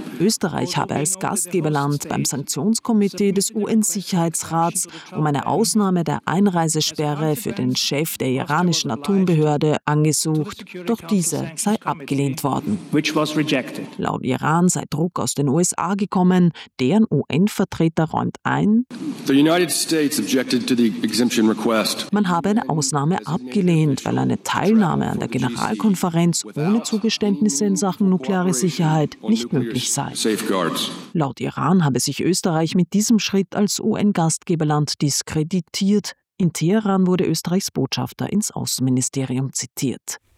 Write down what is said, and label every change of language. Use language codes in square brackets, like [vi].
[de] Österreich habe als Gastgeberland beim Sanktionskomitee des UN-Sicherheitsrats um eine Ausnahme der Einreisesperre für den Chef der iranischen Atombehörde angesucht, doch diese sei abgelehnt worden. [en] Which was rejected. [de] Laut Iran sei Druck aus den USA gekommen, deren UN-Vertreter räumt ein, [en] the United States objected to the exemption request. [de] Man habe eine Ausnahme abgelehnt, weil eine Teilnahme an der Generalkonferenz ohne Zugeständnisse in Sachen nukleare Sicherheit nicht möglich sei. Laut Iran habe sich Österreich mit diesem Schritt als UN-Gastgeberland diskreditiert. In Teheran wurde Österreichs Botschafter ins Außenministerium zitiert.